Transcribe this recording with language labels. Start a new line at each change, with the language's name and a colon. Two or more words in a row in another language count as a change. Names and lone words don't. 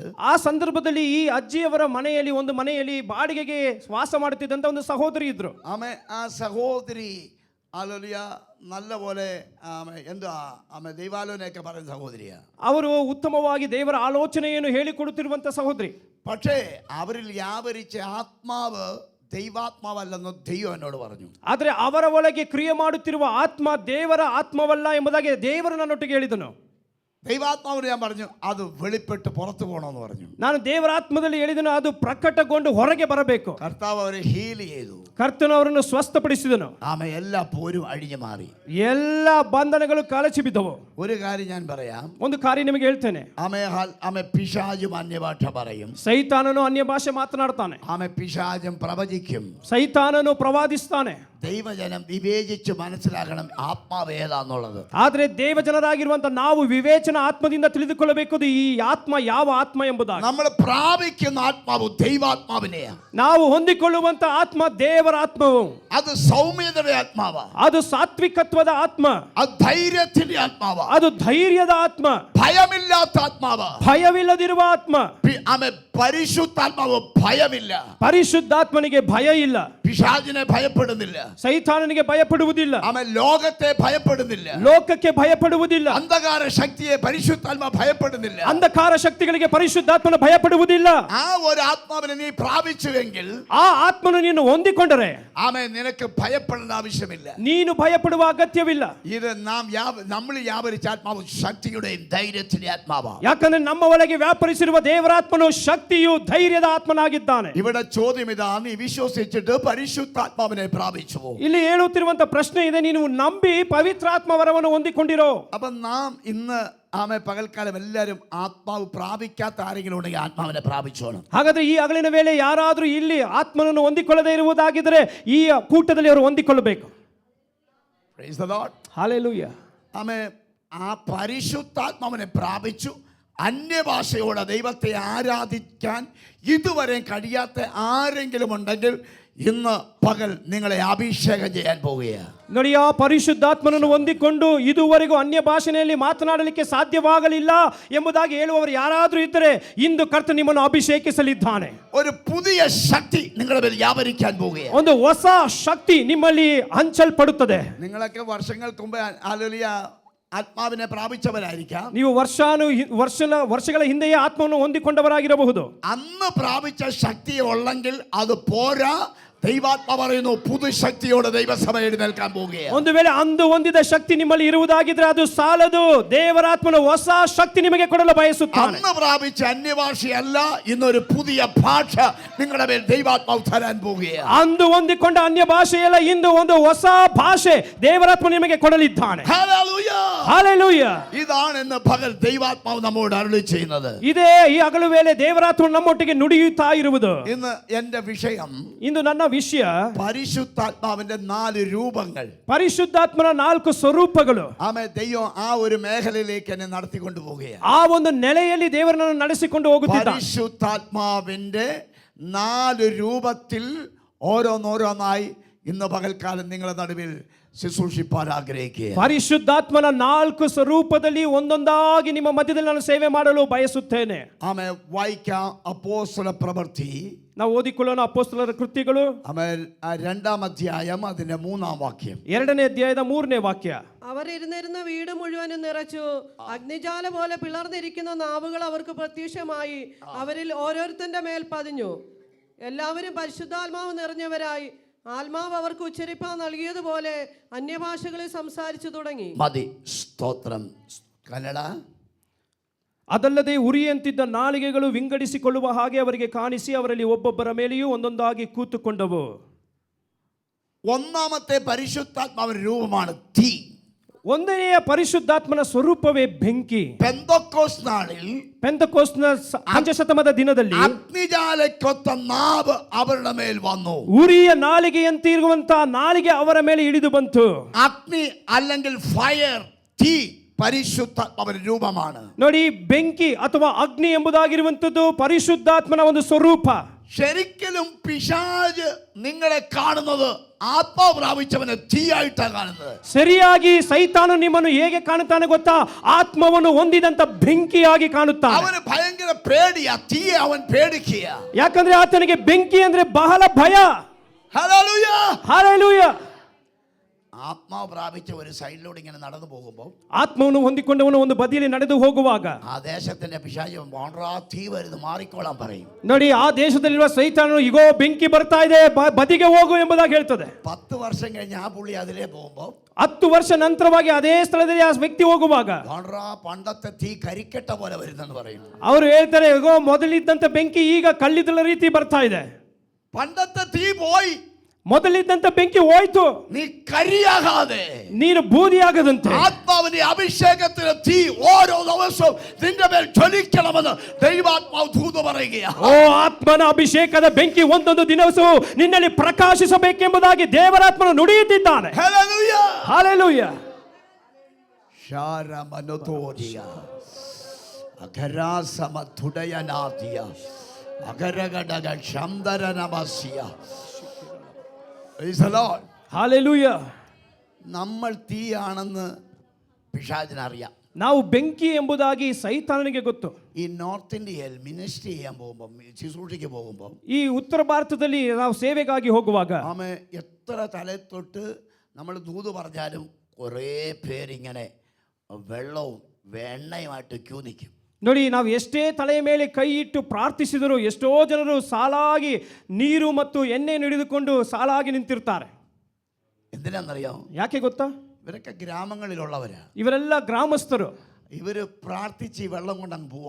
Kannada: ಆ ಸಂದರ್ಭದಲ್ಲಿ ಈ ಅಜ್ಜಿಯವರ ಮನೆಯಲ್ಲಿ ಒಂದು ಮನೆಯಲ್ಲಿ ಬಾಡಿಗೆಗೆ ವಾಸ ಮಾಡುತ್ತಿದ್ದಂತ ಒಂದು ಸಹೋದರಿ ಇದ್ರು.
Malayalam: ആ സഹോദരി നല്ല പോലെ എന്താ ദൈവാലോചനയൊക്കെ പറയുന്ന സഹോദരിയാ.
Kannada: ಅವರು ಉತ್ತಮವಾಗಿ ದೇವರ ಆಲೋಚನೆಯನ್ನು ಹೇಳಿಕೊಡುತ್ತಿರುವಂತ ಸಹೋದರಿ.
Malayalam: പക്ഷേ അവരിൽ വ്യാപരിച്ച ആത്മാവ് ദൈവാത്മാവല്ലെന്ന് ദൈവം എന്നോട് പറഞ്ഞു.
Kannada: ಆದರೆ ಅವರ ಒಳಗೆ ಕ್ರಿಯೆ ಮಾಡುತ್ತಿರುವ ಆತ್ಮ ದೇವರ ಆತ್ಮವಲ್ಲ ಎಂಬುದಾಗಿ ದೇವರು ನನ್ನೊಟ್ಟಿಗೆ ಹೇಳಿದನು.
Malayalam: ദൈവാത്മാവിന് ഞാൻ പറഞ്ഞു അത് വെളിപ്പെട്ട് പുറത്തു പോകണമെന്ന് പറഞ്ഞു.
Kannada: ನಾನು ದೇವರ ಆತ್ಮದಲ್ಲಿ ಹೇಳಿದನು ಅದು ಪ್ರಕಟಗೊಂಡು ಹೊರಗೆ ಬರಬೇಕು.
Malayalam: കർത്താവ് അവരെ ഹീൽ ചെയ്തു.
Kannada: ಕರ್ತನು ಅವರನ್ನು ಸ್ವಸ್ಥಪಡಿಸಿದನು.
Malayalam: ആമേ എല്ലാ പോരും അഴിഞ്ഞു മാറി.
Kannada: ಎಲ್ಲ ಬಂಧನಗಳು ಕಳಚಿ ಬಿದ್ದವು.
Malayalam: ഒരു കാര്യം ഞാൻ പറയാം.
Kannada: ಒಂದು ಕಾರ್ಯ ನಿಮಗೆ ಹೇಳ್ತೇನೆ.
Malayalam: ആമേ പിശാചും അന്യഭാഷ പറയും.
Kannada: ಸೈತಾನನು ಅನ್ಯ ಭಾಷೆ ಮಾತನಾಡ್ತಾನೆ.
Malayalam: ആമേ പിശാചും പ്രവചിക്കും.
Kannada: ಸೈತಾನನು ಪ್ರವಾದಿಸ್ತಾನೆ.
Malayalam: ദൈവജനം വിവേചിച്ച് മനസ്സിലാക്കണം ആത്മാവ് ഏതാന്നുള്ളത്.
Kannada: ಆದರೆ ದೇವಜನರಾಗಿರುವಂತ ನಾವು ವಿವೇಚನ ಆತ್ಮದಿಂದ ತಿಳಿದುಕೊಳ್ಳಬೇಕು ಈ ಆತ್ಮ ಯಾವ ಆತ್ಮ ಎಂಬುದಾಗಿ.
Malayalam: നമ്മൾ പ്രാപിക്കുന്ന ആത്മാവ് ദൈവാത്മാവിനെയാണ്.
Kannada: ನಾವು ಹೊಂದಿಕೊಳ್ಳುವಂತ ಆತ್ಮ ದೇವರ ಆತ್ಮವು.
Malayalam: അത് സൗമ്യതയുടെ ആത്മാവാണ്.
Kannada: ಅದು ಸಾತ್ವಿಕತ್ವದ ಆತ್ಮ.
Malayalam: അത് ധൈര്യത്തിന്റെ ആത്മാവാണ്.
Kannada: ಅದು ധೈರ್ಯದ ಆತ್ಮ.
Malayalam: ഭയമില്ലാത്ത ആത്മാവാണ്.
Kannada: ಭಯವಿಲ್ಲದಿರುವ ಆತ್ಮ.
Malayalam: ആമേ പരിശുദ്ധാത്മാവ് ഭയമില്ല.
Kannada: ಪರಿಶುದ್ಧಾತ್ಮನಿಗೆ ಭಯ ಇಲ್ಲ.
Malayalam: പിശാചിനെ ഭയപ്പെടുന്നില്ല.
Kannada: ಸೈತಾನನಿಗೆ ಭಯಪಡುವುದಿಲ್ಲ.
Malayalam: ആമേ ലോകത്തെ ഭയപ്പെടുന്നില്ല.
Kannada: ಲೋಕಕ್ಕೆ ಭಯಪಡುವುದಿಲ್ಲ.
Malayalam: അന്ധകാര ശക്തിയെ പരിശുദ്ധാത്മ ഭയപ്പെടുന്നില്ല.
Kannada: ಅಂಧಕಾರ ಶಕ್ತಿಗಳಿಗೆ ಪರಿಶುದ್ಧಾತ್ಮನ ಭಯಪಡುವುದಿಲ್ಲ.
Malayalam: ആ ഒരു ആത്മാവിനെ നീ പ്രാപിച്ചുവെങ്കിൽ
Kannada: ಆ ಆತ್ಮನು ನೀನು ಹೊಂದಿಕೊಂಡರೆ
Malayalam: ആമേ നിനക്ക് ഭയപ്പെടേണ്ട ആവശ്യമില്ല.
Kannada: ನೀನು ಭಯಪಡುವ ಅಗತ್ಯವಿಲ್ಲ.
Malayalam: ഇത് നമ്മൾ വ്യാപരിച്ച ആത്മാവ് ശക്തിയുടെയും ധൈര്യത്തിന്റെ ആത്മാവാണ്.
Kannada: ಯಾಕಂದ್ರೆ ನಮ್ಮ ಒಳಗೆ ವ್ಯಾಪರಿಸಿರುವ ದೇವರಾತ್ಮನು ಶಕ್ತಿಯು ಧೈರ್ಯದ ಆತ್ಮನಾಗಿದ್ದಾನೆ.
Malayalam: ഇവിടെ ചോദ്യം ഇതാ, നീ വിശ്വസിച്ചിട്ട് പരിശുദ്ധാത്മാവിനെ പ്രാപിച്ചു.
Kannada: ಇಲ್ಲಿ ಹೇಳುತ್ತಿರುವಂತ ಪ್ರಶ್ನೆ ಇದೆ, ನೀನು ನಂಬಿ ಪವಿತ್ರಾತ್ಮ ವರವನ್ನು ಹೊಂದಿಕೊಂಡಿರೋ.
Malayalam: അപ്പൊ നാം ഇന്ന് ആമേ പകൽക്കാലം എല്ലാവരും ആത്മാവ് പ്രാപിക്കാത്ത ആരെങ്കിലും ഉണ്ടെങ്കിൽ ആത്മാവിനെ പ്രാപിച്ചോണം.
Kannada: ಹಾಗಾದ್ರೆ ಈ ಹಗಲಿನ ವೇಳೆ ಯಾರಾದರೂ ಇಲ್ಲಿ ಆತ್ಮನನ್ನು ಹೊಂದಿಕೊಳ್ಳದೇ ಇರುವುದಾಗಿದ್ದರೆ ಈ ಕೂಟದಲ್ಲಿ ಅವರು ಹೊಂದಿಕೊಳ್ಳಬೇಕು.
English: Praise the Lord. Hallelujah.
Malayalam: ആമേ ആ പരിശുദ്ധാത്മാവിനെ പ്രാപിച്ചു അന്യഭാഷയോടെ ദൈവത്തെ ആരാധിക്കാൻ ഇതുവരെ കഴിയാത്ത ആരെങ്കിലും ഉണ്ടെങ്കിൽ ഇന്ന് പകൽ നിങ്ങളെ അഭിഷേകം ചെയ്യാൻ പോവുകയാണ്.
Kannada: ನೋಡಿ, ಆ ಪರಿಶುದ್ಧಾತ್ಮನನ್ನು ಹೊಂದಿಕೊಂಡು ಇದುವರೆಗೂ ಅನ್ಯ ಭಾಷೆಯಲ್ಲಿ ಮಾತನಾಡಲಿಕ್ಕೆ ಸಾಧ್ಯವಾಗಲಿಲ್ಲ ಎಂಬುದಾಗಿ ಹೇಳುವವರು ಯಾರಾದರೂ ಇದ್ದರೆ ಇಂದು ಕರ್ತನು ನಿಮ್ಮನ್ನು ಅಭಿಷೇಕಿಸಲಿದ್ದಾನೆ.
Malayalam: ഒരു പുതിയ ശക്തി നിങ്ങളുടെ മേൽ വ്യാപരിക്കാൻ പോവുകയാണ്.
Kannada: ಒಂದು ಹೊಸ ಶಕ್ತಿ ನಿಮ್ಮಲ್ಲಿ ಹಂಚಲ್ಪಡುತ್ತದೆ.
Malayalam: നിങ്ങളൊക്കെ വർഷങ്ങൾക്ക് മുമ്പ് ഹല്ലേലൂയ ആത്മാവിനെ പ്രാപിച്ചവരായിരിക്കാം.
Kannada: ನೀವು ವರ್ಷಗಳ ಹಿಂದೆಯೇ ಆತ್ಮವನ್ನು ಹೊಂದಿಕೊಂಡವರಾಗಿರಬಹುದು.
Malayalam: അന്ന് പ്രാപിച്ച ശക്തി ഉള്ളെങ്കിൽ അത് പോരാ. ദൈവാത്മ പറയുന്നു പുതുശക്തിയോടെ ദൈവസഭ എഴുന്നേൽക്കാൻ പോവുകയാണ്.
Kannada: ಒಂದು ವೇಳೆ ಅಂದು ಹೊಂದಿದ ಶಕ್ತಿ ನಿಮ್ಮಲ್ಲಿ ಇರುವುದಾಗಿದ್ರೆ ಅದು ಸಾಲದು. ದೇವರಾತ್ಮನ ಹೊಸ ಶಕ್ತಿ ನಿಮಗೆ ಕೊಡಲು ಬಯಸುತ್ತಾನೆ.
Malayalam: അന്ന് പ്രാപിച്ച അന്യഭാഷയല്ല, ഇന്നൊരു പുതിയ ഭാഷ നിങ്ങളുടെ മേൽ ദൈവാത്മാവ് തരാൻ പോവുകയാണ്.
Kannada: ಅಂದು ಹೊಂದಿಕೊಂಡ ಅನ್ಯ ಭಾಷೆಯಲ್ಲ, ಇಂದು ಒಂದು ಹೊಸ ಭಾಷೆ ದೇವರಾತ್ಮ ನಿಮಗೆ ಕೊಡಲಿದ್ದಾನೆ.
Malayalam: ഹല്ലേലൂയ.
English: Hallelujah.
Malayalam: ഇതാണ് ഇന്ന് പകൽ ദൈവാത്മാവ് നമ്മോട് അരുളി ചെയ്യുന്നത്.
Kannada: ಇದೇ ಈ ಹಗಲು ವೇಳೆ ದೇವರಾತ್ಮ ನಮ್ಮೊಟ್ಟಿಗೆ ನುಡಿಯುತ್ತಾ ಇರುವುದು.
Malayalam: ഇന്ന് എന്റെ വിഷയം
Kannada: ಇಂದು ನನ್ನ ವಿಷಯ
Malayalam: പരിശുദ്ധാത്മാവിന്റെ 4 രൂപങ്ങൾ.
Kannada: ಪರಿಶುದ್ಧಾತ್ಮನ 4 ಸ್ವರೂಪಗಳು.
Malayalam: ആമേ ദൈവം ആ ഒരു മേഖലയിലേക്ക് എന്നെ നടത്തിക്കൊണ്ടു പോവുകയാണ്.
Kannada: ಆ ಒಂದು ನೆಲೆಯಲ್ಲಿ ದೇವರನ್ನು ನಡೆಸಿಕೊಂಡು ಹೋಗುತ್ತಿದ್ದಾನೆ.
Malayalam: പരിശുദ്ധാത്മാവിന്റെ 4 രൂപത്തിൽ ഓരോന്നോരോന്നായി ഇന്ന് പകൽക്കാലം നിങ്ങളുടെ നടുവിൽ ശുശ്രൂഷിപ്പാൻ ആഗ്രഹിക്കുക.
Kannada: ಪರಿಶುದ್ಧಾತ್ಮನ 4 ಸ್ವರೂಪದಲ್ಲಿ ಒಂದೊಂದಾಗಿ ನಿಮ್ಮ ಮಧ್ಯದಲ್ಲಿ ನಾನು ಸೇವೆ ಮಾಡಲು ಬಯಸುತ್ತೇನೆ.
Malayalam: ആമേ വായിക്കാം അപ്പോസ്തല പ്രവൃത്തി.
Kannada: ನಾವು ಓದಿಕೊಳ್ಳೋಣ ಅಪೊಸ್ತಲರ ಕೃತ್ಯಗಳು.
Malayalam: ആമേ 2-ാം അധ്യായം അതിന്റെ 3-ാം വാക്യം.
Kannada: 2ನೇ ಅಧ್ಯಾಯದ 3ನೇ ವಾಕ್ಯ.
Malayalam: അവരിരുന്നിരുന്ന വീട് മുഴുവനും നിറച്ചു. അഗ്നിജാല പോലെ പിളർന്നിരിക്കുന്ന നാവുകൾ അവർക്ക് പ്രത്യക്ഷമായി അവരിൽ ഓരോരുത്തന്റെ മേൽ പതിഞ്ഞു. എല്ലാവരും പരിശുദ്ധാത്മാവ് നിറഞ്ഞവരായി ആത്മാവ് അവർക്ക് ഉച്ചരിപ്പാൻ നൽകിയതുപോലെ അന്യഭാഷകളിൽ സംസാരിച്ചു തുടങ്ങി. മതി. സ്തോത്രം. കന്നഡ.
Kannada: ಅದಲ್ಲದೆ ಉರಿಯಂತಿದ್ದ ನಾಲಿಗೆಗಳು ವಿಂಗಡಿಸಿಕೊಳ್ಳುವ ಹಾಗೆ ಅವರಿಗೆ ಕಾಣಿಸಿ ಅವರಲ್ಲಿ ಒಬ್ಬೊಬ್ಬರ ಮೇಲೆಯೂ ಒಂದೊಂದಾಗಿ ಕೂತುಕೊಂಡವು.
Malayalam: ഒന്നാമത്തെ പരിശുദ്ധാത്മാവിന്റെ രൂപമാണ് തീ.
Kannada: ಒಂದನೆಯ ಪರಿಶುದ್ಧಾತ್ಮನ ಸ್ವರೂಪವೇ ಬೆಂಕಿ.
Malayalam: പെന്തക്കോസ്ത് നാളിൽ
Kannada: ಪೆಂತೆಕೋಸ್ತ್ನ ಪಂಚಶತಮದ ದಿನದಲ್ಲಿ
Malayalam: അഗ്നിജാലക്കൊത്ത നാവ് അവരുടെ മേൽ വന്നു.
Kannada: ಉರಿಯ ನಾಲಿಗೆಯಂತಿರುವಂತಹ ನಾಲಿಗೆ ಅವರ ಮೇಲೆ ಇಳಿದು ಬಂತು.
Malayalam: അഗ്നി അല്ലെങ്കിൽ ഫയർ, തീ പരിശുദ്ധാത്മാവിന്റെ രൂപമാണ്.
Kannada: ನೋಡಿ, ಬೆಂಕಿ ಅಥವಾ ಅಗ್ನಿ ಎಂಬುದಾಗಿರುವಂತದ್ದು ಪರಿಶುದ್ಧಾತ್ಮನ ಒಂದು ಸ್ವರೂಪ.
Malayalam: ശരിക്കലും പിശാച് നിങ്ങളെ കാണുന്നത് ആത്മാവ് പ്രാപിച്ചവനെ തീയായിട്ടാണ് കാണുന്നത്.
Kannada: ಸರಿಯಾಗಿ ಸೈತಾನು ನಿಮ್ಮನ್ನು ಹೇಗೆ ಕಾಣುತ್ತಾನೆ ಗೊತ್ತಾ? ಆತ್ಮವನ್ನು ಹೊಂದಿದಂತ ಬೆಂಕಿಯಾಗಿ ಕಾಣುತ್ತಾನೆ.
Malayalam: അവന് ഭയങ്കര പേടിയാ. തീയെ അവൻ പേടിക്കുക.
Kannada: ಯಾಕಂದ್ರೆ ಆತನಿಗೆ ಬೆಂಕಿ ಅಂದ್ರೆ ಬಹಳ ಭಯ.
Malayalam: ഹല്ലേലൂയ.
Kannada: ಹಲ್ಲೆಲೂಯಾ.
Malayalam: ആത്മാവ് പ്രാപിച്ച ഒരു സൈഡിലൂടെ ഇങ്ങനെ നടന്നു പോകുമ്പോൾ
Kannada: ಆತ್ಮವನ್ನು ಹೊಂದಿಕೊಂಡವನು ಒಂದು ಬದಿಯಲ್ಲಿ ನಡೆದು ಹೋಗುವಾಗ
Malayalam: ആ ദേശത്തിന്റെ പിശാച് പോണ്ടാ തീ വരുന്നു മാറിക്കോളാൻ പറയും.
Kannada: ನೋಡಿ ಆ ದೇಶದಲ್ಲಿರುವ ಸೈತಾನನು ಇಗೋ ಬೆಂಕಿ ಬರ್ತಾ ಇದೆ ಬದಿಗೆ ಹೋಗು ಎಂಬುದಾಗಿ ಹೇಳ್ತದೆ.
Malayalam: 10 ವರ್ಷം കഴിഞ്ഞ് ಆ പുള്ളി അതിലേ പോകുമ്പോൾ
Kannada: 10 ವರ್ಷ ನಂತರವಾಗಿ ಅದೇ ಸ್ಥಳದಲ್ಲಿ ಆ ವ್ಯಕ್ತಿ ಹೋಗುವಾಗ
Malayalam: പോണ്ടാ പണ്ടത്തെ തീ കരിക്കട്ട പോലെ വരുന്നെന്ന് പറയും.
Kannada: ಅವರು ಹೇಳ್ತಾರೆ ಇಗೋ ಮೊದಲಿದ್ದಂತ ಬೆಂಕಿ ಈಗ ಕಲ್ಲಿದ್ದಲ ರೀತಿ ಬರ್ತಾ ಇದೆ.
Malayalam: പണ്ടത്തെ തീ പോയി,
Kannada: ಮೊದಲಿದ್ದಂತ ಬೆಂಕಿ ಹೋಯ್ತು,
Malayalam: നീ കരിയാകാതെ
Kannada: ನೀನು ಬೂದಿಯಾಗದಂತೆ
Malayalam: ആത്മാവിന്റെ അഭിഷേകത്തിന് തീ ഓരോ ദിവസവും നിന്റെ മേൽ ജ്വലിക്കണമെന്ന് ദൈവാത്മാവ് ദൂത് പറയുകയാണ്.
Kannada: ಓ ಆತ್ಮನ ಅಭಿಷೇಕದ ಬೆಂಕಿ ಒಂದೊಂದು ದಿನವೂ ನಿನ್ನಲ್ಲಿ ಪ್ರಕಾಶಿಸಬೇಕೆಂಬುದಾಗಿ ದೇವರಾತ್ಮನು ನುಡಿಯುತ್ತಿದ್ದಾನೆ.
Malayalam: ഹല്ലേലൂയ.
Kannada: ಹಾಲೆಲೂಯ. ശാരമനുതോദിയ അഗരാസമധുടയനാദിയ അഗരഗടക ശംദരനമസ്യ.
English: Praise the Lord.
Kannada: ಹಾಲೆಲೂಯ.
Malayalam: നമ്മൾ തീയാണെന്ന് പിശാചിനറിയാം.
Kannada: ನಾವು ಬೆಂಕി ಎಂಬುದಾಗಿ ಸೈತಾನನಿಗೆ ಗೊತ್ತು.
Malayalam: ഈ നോർത്ത് ഇന്ത്യയിൽ മിനിസ്ട്രി ചെയ്യാൻ പോകുമ്പോൾ, ശുശ്രൂഷയ്ക്ക് പോകുമ്പോൾ,
Kannada: ಈ ಉತ್ತರ ಭಾರತದಲ್ಲಿ ನಾವು ಸೇವೆಗಾಗಿ ಹೋಗುವಾಗ
Malayalam: ആമ എത്ര തലത്തൊട്ട് നമ്മൾ ദൂത് പറഞ്ഞാലും കുറേ പേരിങ്ങനെ വെള്ളവും വെണ്ണയുമായിട്ട് ക്യൂ നിൽക്കും.
Kannada: ನೋಡಿ, ನಾವು ಎಷ್ಟೇ ತಲೆಯ ಮೇಲೆ ಕೈ ಇಟ್ಟು ಪ್ರಾರ್ಥಿಸಿದರೂ ಎಷ್ಟೋ ಜನರು ಸಾಲಾಗಿ ನೀರು ಮತ್ತು ಎಣ್ಣೆಯನ್ನು ಹಿಡಿದುಕೊಂಡು ಸಾಲಾಗಿ ನಿಂತಿರ್ತಾರೆ.
Malayalam: എന്തിനാണെന്നറിയാം?
Kannada: ಯಾಕೆ ಗೊತ್ತಾ?
Malayalam: ഇവരൊക്കെ ഗ്രാമങ്ങളിലുള്ളവരാ.
Kannada: ಇವರೆಲ್ಲ ಗ್ರಾಮಸ್ಥರು.
Malayalam: ഇവര് പ്രാർത്ഥിച്ച് ഈ വെള്ളം കൊണ്ടങ്ങ് പോവാ.